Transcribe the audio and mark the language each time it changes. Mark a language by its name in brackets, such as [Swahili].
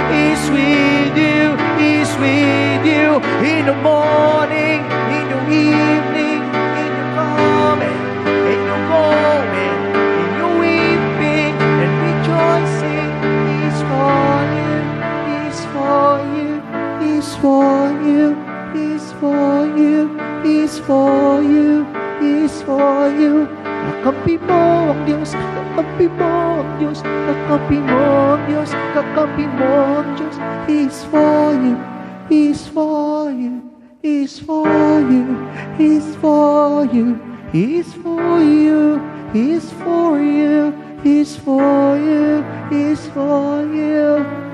[English] He's with you, He's with you in the morning, in the evening, in the coming, in your going, in your weeping and rejoicing. He's for you, He's for you, He's for you, He's for you, He's for you, He's for you. [Filipino] Kakampi mo ang Diyos, kakampi mo ang Diyos, kakampi mo ang Diyos, kakampi mo ang Diyos. [English] He's for you, He's for you, He's for you, He's for you, He's for you, He's for you, He's for you, He's for you.